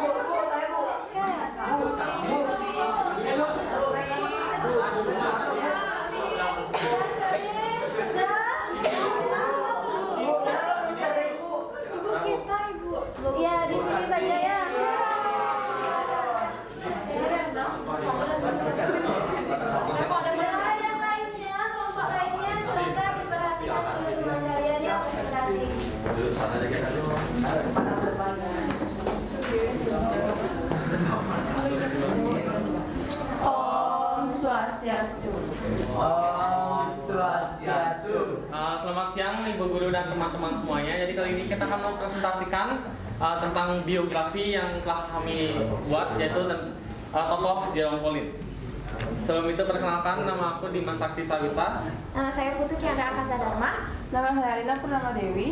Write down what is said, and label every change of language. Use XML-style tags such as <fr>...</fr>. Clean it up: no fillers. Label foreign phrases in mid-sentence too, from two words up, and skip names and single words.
<id>Ya, di sini saja ya. Nah, yang lainnya, kelompok lainnya silakan diperhatikan teman-teman kalian yang presentasi.</id> <sa>Om Swastiastu. Om Swastiastu.</sa> <id>Selamat siang Ibu Guru dan teman-teman semuanya. Jadi kali ini kita akan mempresentasikan tentang biografi yang telah kami buat, yaitu tokoh Jerome Pauline. Sebelum itu perkenalkan, nama aku Dimas Sakti Sawita. Nama saya Putu Kianda Akasa Dharma. Nama saya Lina Purnama Dewi.</id>